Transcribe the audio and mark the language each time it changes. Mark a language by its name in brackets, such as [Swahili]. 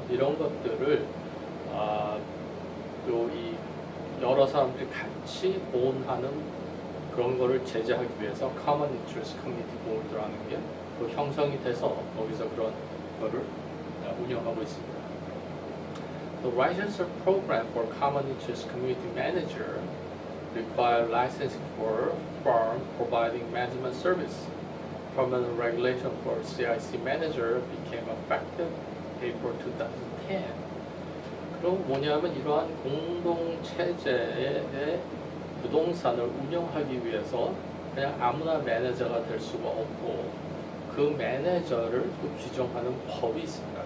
[Korean] 이런 것들을 또 이 여러 사람들이 같이 오운하는 그런 거를 제재하기 위해서 Common Interest Community Board라는 게 또 형성이 돼서 거기서 그런 거를 운영하고 있습니다. [English] The licensure program for Common Interest Community Manager require licensing for firm providing management service. Permanent regulation for CIC manager became effective April 2010. [Korean] 그럼 뭐냐면 이러한 공동 체제의 부동산을 운영하기 위해서 그냥 아무나 매니저가 될 수가 없고 그 매니저를 또 규정하는 법이 있습니다.